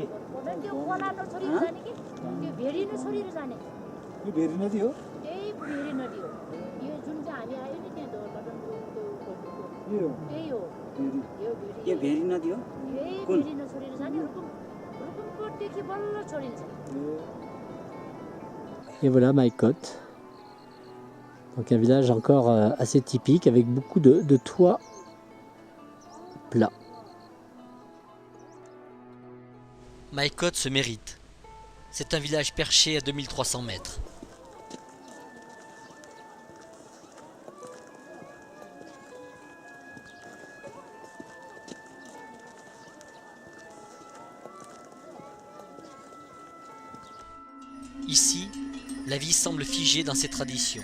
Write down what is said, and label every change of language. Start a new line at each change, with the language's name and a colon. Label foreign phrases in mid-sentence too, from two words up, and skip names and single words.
Nepali: भने त्यो पलानो छोरीहरू जाने कि त्यो भेडिनु छोरीहरू जाने के यो भेरी नदी हो त्यही भेडी नदी हो यो जुन चाहिँ हामी आयो नि त्यहाँ दोलपाटनको यो त्यही हो भेरी यो भेडी यो भेरी नदी हो यही भेडिनु छोरीहरू जाने रुकुमकोटदेखि बल्ल छोडिन्छ
French: Et voilà Maïkot. Donc un village encore assez typique avec beaucoup de toits plats. Maïkot se mérite. C'est un village perché à 2300 mètres. Ici, la vie semble figée dans ses traditions.